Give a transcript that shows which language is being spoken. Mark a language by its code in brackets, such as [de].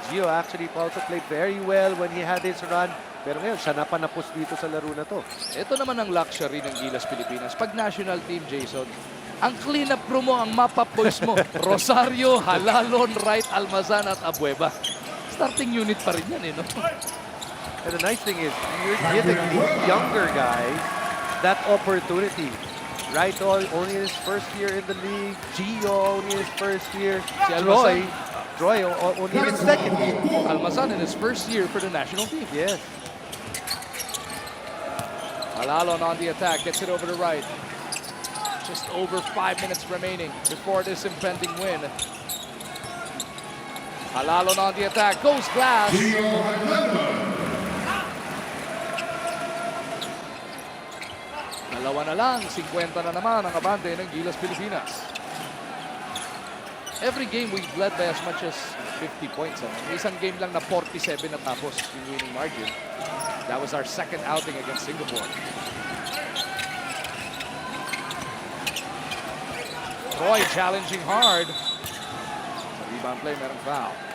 [en] Gio actually also played very well when he had his run. [tl] Pero ngayon, siya na panapos dito sa laro na to. Ito naman ang luxury ng Gilas Pilipinas. Pag national team, Jason, ang clean-up crew mo, ang map-up boys mo, Rosario, Halalon, Wright, Almazan at Abueva. Starting unit pa rin yan, eh, no? [en] And the nice thing is, you're giving the younger guys that opportunity. Wright only his first year in the league. Gio only his first year. [tl] Si Almazan. [en] Troy only in his second year. Almazan in his first year for the national team. Yes. Halalon on the attack, gets it over to Wright. Just over 5 minutes remaining before this impending win. Halalon on the attack, goes glass. [tl] Dalawa na lang, 50 na naman ang abante ng Gilas Pilipinas. [en] Every game we've led by as much as 50 points. [tl] Isang game lang na 47 na tapos yung winning margin. [en] That was our second outing against Singapore. Troy challenging hard. [tl] Sa rebound play, merong foul.